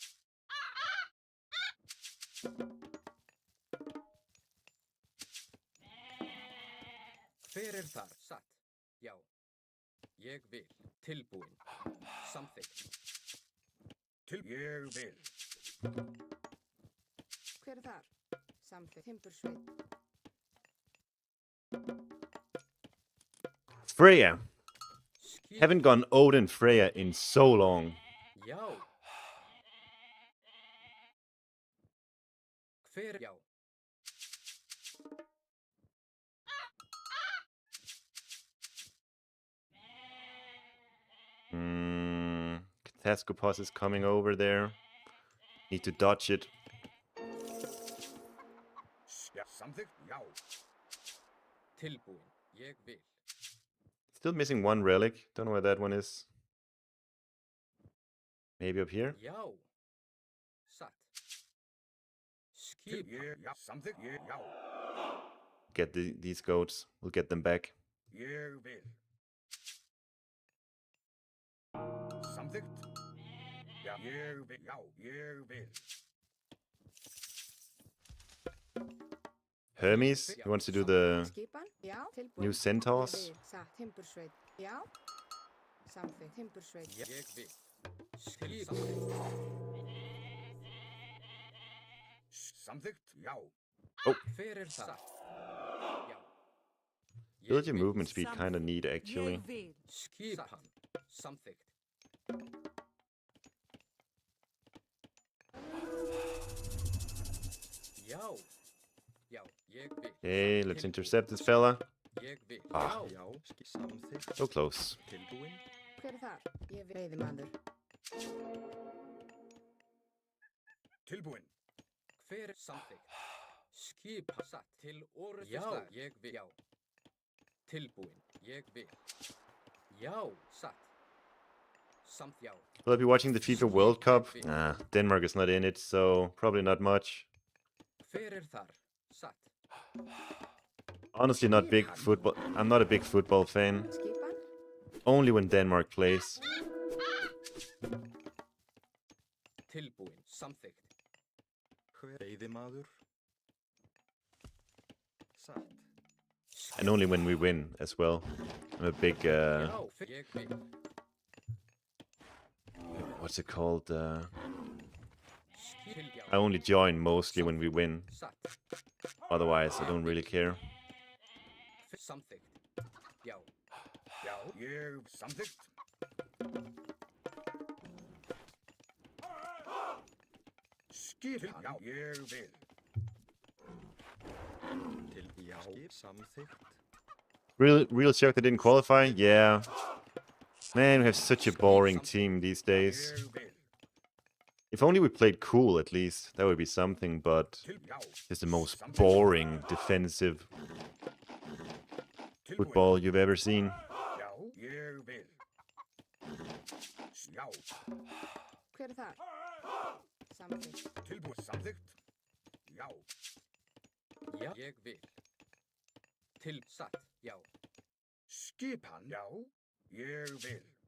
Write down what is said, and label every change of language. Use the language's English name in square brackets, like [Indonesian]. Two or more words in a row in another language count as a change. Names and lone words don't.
[Icelandic] Hver er þar? Satt. Já. Ég vil. Tilbúin. Samþykkt. Ég vil. Hver er þar? Samþykkt. Timbursveinn. Freya. Skip. [English] Haven't gone Odin Freya in so long. [Icelandic] Já. Hver? Já. [English] Katascopos is coming over there. Need to dodge it. [Icelandic] Já. Samþykkt. Já. Tilbúin. Ég vil. [English] Still missing one relic. Don't know where that one is. Maybe up here? [Icelandic] Já. Satt. Skip. Já. Samþykkt. Já. [English] Get these goats. We'll get them back. [Icelandic] Ég vil. Samþykkt. Já. Ég vil. Já. Ég vil. [English] Hermes, he wants to do the [Icelandic] Skipan, já. Tilbúin. [English] new centaurs. [Icelandic] Ég vil. Timbursveinn. Já. Samþykkt. Timbursveinn. Ég vil. Skip. Samþykkt. Já. Hver er það? Já. [English] Build your movement speed kind of neat, actually. [Icelandic] Ég vil. Skipan. Samþykkt. Já. Já. Ég vil. [English] Okay, let's intercept this fella. [Icelandic] Ég vil. Ah. Já. Já, samþykkt, [English] So close. [Icelandic] tilbúin. Hver er þar? Ég vil. Veiðimaður. Tilbúin. Hver er samþykkt? Skipa satt til orðuslag. Já, ég vil. Já. Tilbúin. Ég vil. Já, satt. Samt já. [English] Will I be watching the FIFA World Cup? Nah, Denmark is not in it, so probably not much. [Icelandic] Hver þar? Satt. [English] Honestly, not big football. I'm not a big football fan. [Icelandic] Skipan? [English] Only when Denmark plays. [Icelandic] Tilbúin. Samþykkt. Veiðimaður. Satt. [English] And only when we win as well. I'm a big, [Icelandic] Já, ég vil. [English] what's it called? [Icelandic] Til já. [English] I only join mostly when we win. [Icelandic] Satt. [English] Otherwise, I don't really care. [Icelandic] Samþykkt. Já. Já, ég samþykkt. Skipan. Já, ég vil. Til já. Samþykkt. [English] Real shocked they didn't qualify? Yeah. Man, we have such a boring team these days. [Icelandic] Ég vil. [English] If only we played cool at least. That would be something, but [Icelandic] Til já. [English] it's the most boring defensive [Icelandic] Tilbúin. [English] football you've ever seen. [Icelandic] Já, ég vil. Já, Hver er þar? Samþykkt. tilbúin. Samþykkt. Já, Já, ég vil. Til satt. Já. skipan. Já, ég vil.